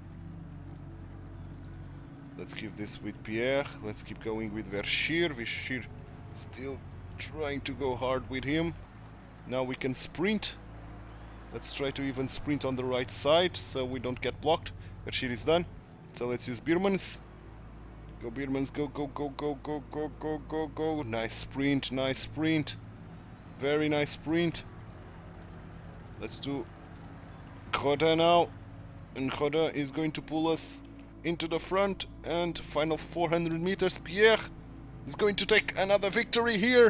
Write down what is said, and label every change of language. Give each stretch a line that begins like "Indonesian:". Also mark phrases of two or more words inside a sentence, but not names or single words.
English: Let's give this with Pierre. Let's keep going with Verschier. Verschier still trying to go hard with him. Now we can sprint. Let's try to even sprint on the right side so we don't get blocked. Verschier is done. So let's use Birmans. Go Birmans, go, go, go, go, go, go, go, go, go. Nice sprint, nice sprint. Very nice sprint. Let's do Groda now. And Groda is going to pull us into the front, and final 400 meters. Pierre is going to take another victory here.